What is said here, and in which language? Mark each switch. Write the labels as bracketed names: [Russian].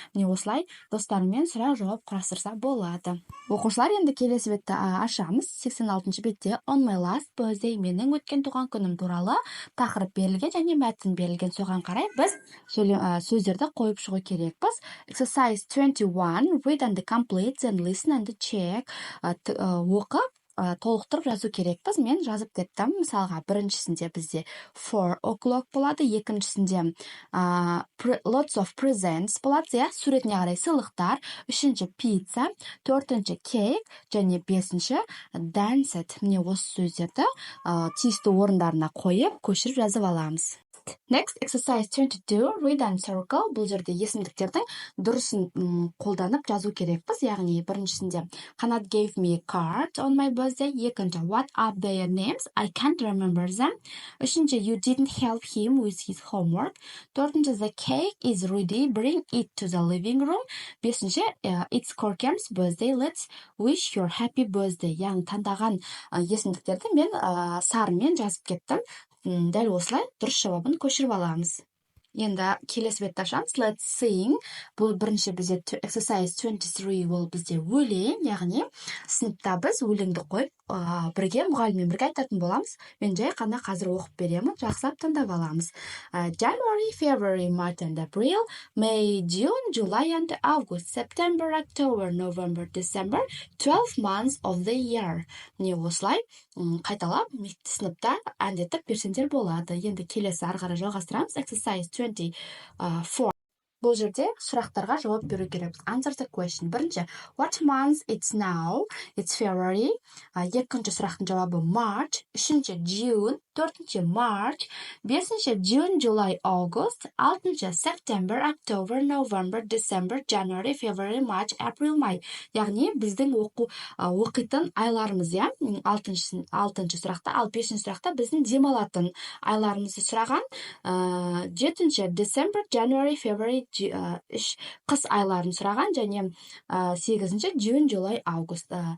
[Kazakh] Міне осылай достарымен сұрақ жауап құрастырса болады. Оқушылар, енді келесі бетті ашамыз. 86-шы бетте [English] on my last birthday, [Kazakh] менің өткен туған күнім туралы тақырып берілген және мәтін берілген. Соған қарай біз сөздерді қойып шығу керекпіз. [English] Exercise 21, read and complete and listen and check. [Kazakh] Оқып толықтырып жазу керекпіз. Мен жазып кеттім. Мысалға, біріншісінде бізде [English] 4 o'clock [Kazakh] болады, екіншісінде [English] lots of presents [Kazakh] болады, суретіне қарай сыйлықтар, үшінші pizza, төртінші cake және бесінші danced. Міне осы сөздерді тиісті орындарына қойып, көшіріп жазып аламыз. [English] Next, exercise 22, read and circle. [Kazakh] Бұл жерде есімдіктердің дұрысын қолданып жазу керекпіз. Яғни біріншісінде [English] Қанат gave me a card on my birthday. [Kazakh] Екінші, [English] what are their names? I can't remember them. [Kazakh] Үшінші, [English] you didn't help him with his homework. [Kazakh] Төртінші, [English] the cake is ready. Bring it to the living room. [Kazakh] Бесінші, [English] it's Көркем's birthday. Let's wish your happy birthday. [Kazakh] Яғни таңдаған есімдіктерді мен сарымен жазып кеттім. Дәл осылай дұрыс жауабын көшіріп аламыз. Енді келесі бетті ашамыз. [English] Let's sing. [Kazakh] Бұл бірінші бізде exercise 23 ол бізде өлең, яғни сыныпта біз өлеңді қойып, бірге мұғаліммен бірге айтатын боламыз. Мен жай қана қазір оқып беремін, жақсылап тыңдап аламыз. [English] January, February, March and April, May, June, July and August, September, October, November, December, 12 months of the year. [Kazakh] Міне осылай қайталап сыныпта әндетіп берсеңдер болады. Енді келесі ары қарай жалғастырамыз. [English] Exercise 24. [Kazakh] Бұл жерде сұрақтарға жауап беру керекпіз. [English] Answer the question. [Kazakh] Бірінші, [English] what month it's now? It's February. [Kazakh] Екінші сұрақтың жауабы March. Үшінші, June. Төртінші, March. Бесінші, [English] June, July, August. [Kazakh] Алтыншы, [English] September, October, November, December, January, February, March, April, May. [Kazakh] Яғни біздің оқитын айларымыз, алтыншы сұрақта, ал бесінші сұрақта біздің демалатын айларымызды сұраған. Жетінші, [English] December, January, February, [Kazakh] қыс айларын сұраған, және 8-ші [English] June, July, August.